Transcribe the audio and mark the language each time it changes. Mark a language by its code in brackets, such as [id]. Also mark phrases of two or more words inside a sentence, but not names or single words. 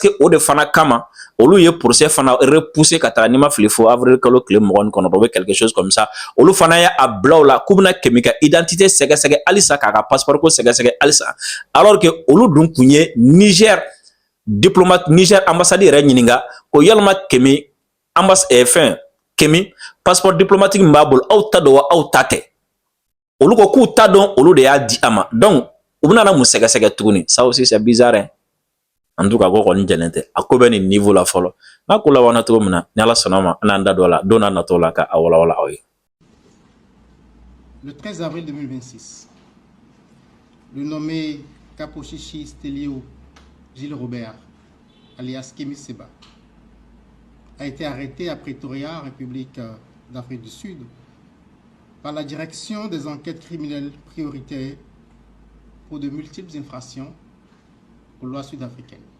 [bm] que o de fana kama olu ye procès fana repousser ka taga n'i ma fili fo avril kalo tile 20 kɔnɔ [fr] ou quelque chose comme ça [bm] olu fana y'a bila o la k'u bɛna kɛmɛ ka identité sɛgɛsɛgɛ halisa k'a ka passeport ko sɛgɛsɛgɛ halisa [fr] alors que [bm] olu dun kun ye Niger diplomate Niger ambassade yɛrɛ ɲininka ko yalima kɛmɛ fɛn kɛmɛ [fr] passeport diplomatique [bm] min b'a bolo aw ta don wa aw ta tɛ olu ko k'u ta dɔn olu de y'a di a ma donc u bɛna mun sɛgɛsɛgɛ tuguni [fr] ça aussi c'est bizarre hein? En tout cas [bm] ko kɔni jɛlen tɛ a ko bɛ nin niveau la fɔlɔ n'a ko labanna cogo min na ni Ala sɔnna ma an n'an da don a la don n'a nataw la ka a walawala aw ye. [fr] Le 13 avril 2026, le nommé Kaposhishi Stelio Gilles Robert, alias Kemi Seba, a été arrêté à Pretoria, République d'Afrique du Sud, par la direction des enquêtes criminelles prioritaires pour de multiples infractions aux lois sud-africaines.